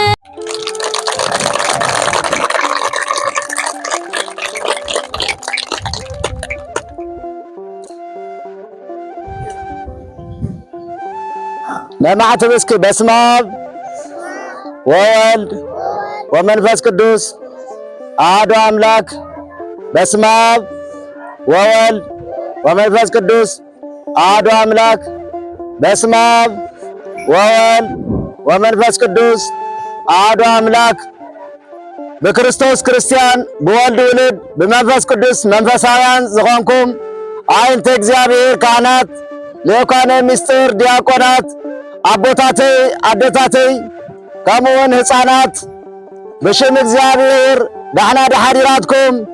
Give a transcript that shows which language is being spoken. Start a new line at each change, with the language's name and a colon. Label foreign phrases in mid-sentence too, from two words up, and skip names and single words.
Tigrinya: ለማዕተብ እስኪ
Geez: በስመ አብ ወወልድ ወመንፈስ ቅዱስ አሐዱ አምላክ። በስመ አብ ወወልድ ወመንፈስ ቅዱስ አሐዱ አምላክ። በስመ አብ ወወልድ ወመንፈስ ቅዱስ አሐዱ አምላክ።
Tigrinya: በክርስቶስ ክርስቲያን ብወልድ ውሉድ በመንፈስ ቅዱስ መንፈሳውያን ዝኾንኩም አይንተ እግዚአብሔር ካህናት፣ ሊቃነ ምስጢር ዲያቆናት፣ አቦታተይ አደታተይ ከምኡውን ሕፃናት ብሽም እግዚአብሔር ዳሕና ደሓዲራትኩም